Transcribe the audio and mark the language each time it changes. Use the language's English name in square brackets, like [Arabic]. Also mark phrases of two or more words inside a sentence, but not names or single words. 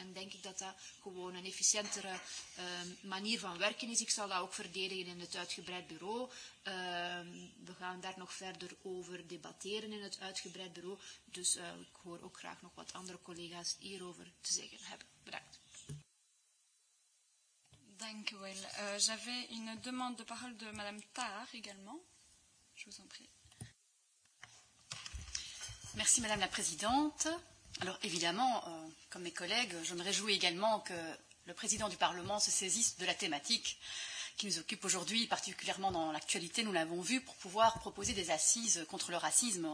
[Dutch] En denk ik dat dat gewoon een efficiëntere manier van werken is. Ik zal dat ook verdedigen in het uitgebreid bureau. We gaan daar nog verder over debatteren in het uitgebreid bureau. Dus ik hoor ook graag nog wat andere collega's hierover te zeggen hebben. Bedankt. Dank u wel. [French] J'avais une demande de parole de Madame Tahar également. Je vous en prie. Merci Madame la Présidente. Alors évidemment, comme mes collègues, je me réjouis également que le Président du Parlement se saisisse de la thématique qui nous occupe aujourd'hui, particulièrement dans l'actualité, nous l'avons vu, pour pouvoir proposer des assises contre le racisme.